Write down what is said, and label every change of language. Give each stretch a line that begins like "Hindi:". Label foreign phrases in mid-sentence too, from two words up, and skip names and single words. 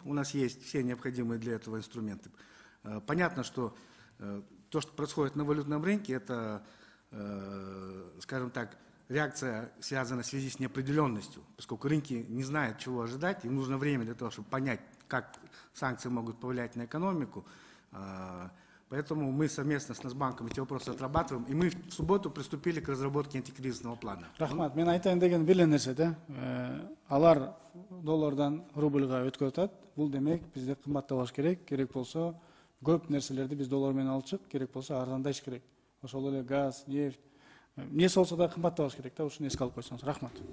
Russian: У нас есть все необходимые для этого инструменты. Понятно, что то, что происходит на валютном рынке, это, скажем так, реакция связана в связи с неопределенностью, поскольку рынки не знают, чего ожидать, им нужно время для того, чтобы понять, как санкции могут повлиять на экономику. Поэтому мы совместно с Нацбанком эти вопросы отрабатываем, и мы в субботу приступили к разработке антикризисного плана.
Kyrgyz: Рахмат, мен айтайын деген бир нерсе да. Алар доллардан рубльга өткөрүп атат. Бул демек бизде кымбаттабаш керек. Керек болсо көп нерселерди биз доллар менен алчык, керек болсо арзандаш керек. Ошол эле газ, нефть, эмнеси болсо да кымбаттабаш керек да. Ушуну эске алып койсоңуз.